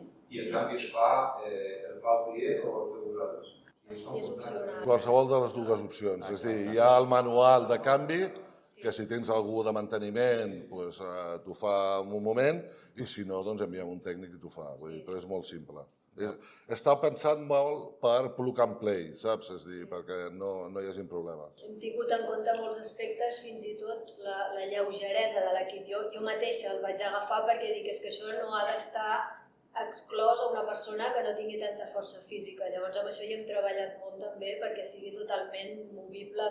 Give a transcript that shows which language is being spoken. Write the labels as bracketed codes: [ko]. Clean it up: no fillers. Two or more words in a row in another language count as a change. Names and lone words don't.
[ca] I el canvi el fa el client o el feu vosaltres? És opcional. Qualsevol de les dues opcions, és a dir, hi ha el manual de canvi, que si tens algú de manteniment t'ho fa en un moment i si no, doncs enviem un tècnic i t'ho fa, però és molt simple. Està pensat molt per [en] plug and play, [ca] saps? És a dir, perquè no hi hagi problemes. Hem tingut en compte molts aspectes, fins i tot la lleugeresa de l'equip. Jo mateixa el vaig agafar perquè dic és que això no ha d'estar exclòs a una persona que no tingui tanta força física. Llavors amb això hi hem treballat molt també perquè sigui totalment movible.